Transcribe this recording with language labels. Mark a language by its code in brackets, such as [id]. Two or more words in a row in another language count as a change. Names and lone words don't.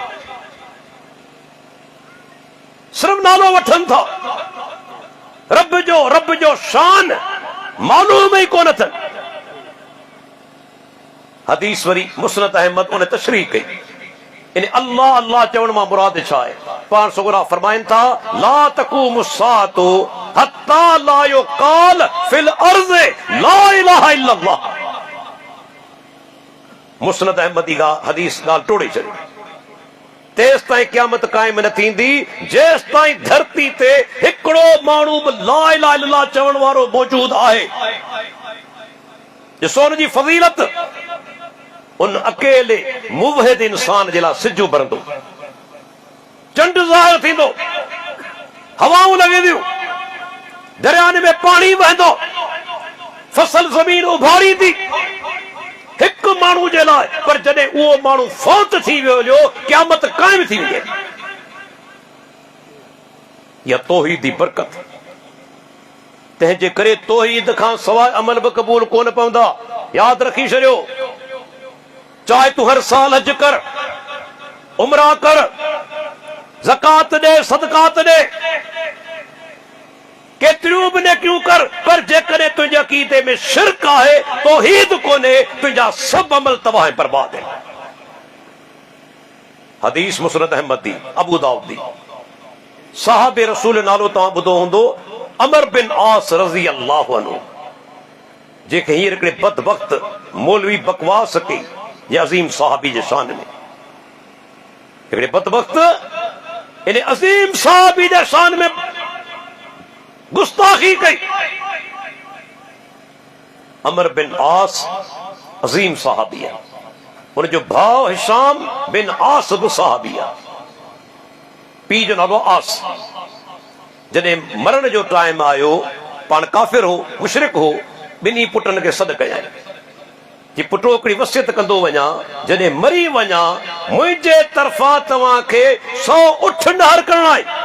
[sd] सिर्फ नालो वठनि था, रब जो शान मालूम ही कोन अथनि। हदीस वरी मुस्नद अहमद उन तशरीह कई, इन अल्लाह अल्लाह चवण मां मुराद छा आहे। पाण सुगरा फरमाइनि था [ar] لا تقوم الساعة حتى لا يقال في الأرض لا إله إلا الله. [sd] मुस्नद अहमदी का हदीस ॻाल्हि टोड़े छॾी। तेस ताईं क़यामत क़ाइम न थींदी जेस ताईं धरती ते हिकिड़ो माण्हू बि [ar] لا إله إلا الله [sd] चवण वारो मौजूद आहे। ॾिसो उन जी फज़ीलत, उन अकेले मुवहिद इंसान जे लाइ सिजु भरंदो, चंड ज़ाहिर थींदो, हवाऊं लॻंदियूं, दरियानि में पाणी वहंदो, फसल ज़मीन उभारींदी हिकु माण्हू जे लाइ। पर जॾहिं उहो माण्हू फौत थी वियो क़यामत क़ाइम थी वई। इहा तौहीद जी बरकत। तंहिंजे करे तौहीद खां सवाइ अमल बि क़बूल कोन पवंदा। यादि रखी छॾियो, चाहे तूं हर साल हज कर, उमरा कर, ज़कात दे, सदकात दे, केतिरियूं बि नेकियूं कर, पर जेकॾहिं तुंहिंजे अक़ीदे में शिरक आहे, तौहीद कोन्हे, तुंहिंजा सभु अमल तबाह ऐं बर्बाद आहिनि। हदीस मुस्नद अहमद दी, अबू दाऊद दी। साहबे रसूल नालो तव्हां ॿुधो हूंदो, अमर बिन आस [ar] رضي الله عنه, [sd] जेके हींअर हिकिड़े बदबख्त मौलवी बकवास कई ये अजीम साहबी जे शान में। हिकिड़े बदबख्त इन अजीम साहबी जे शान में गुस्ताखी कई। अमर बिन आस अजीम साहबी है, उनजो भाउ हिशाम बिन आस बि साहबी आहे। पीउ जो नालो आस। जॾहिं मरण जो टाइम आयो, पाण काफ़िर हो, मुशरिक हो, ॿिन्ही पुटनि खे सॾु कयाईं जी पुटो हिकिड़ी वसियत कंदो वञा, जॾहिं मरी वञा मुंहिंजे तरफ़ां तव्हांखे 100 उठ नहर करणा आहिनि।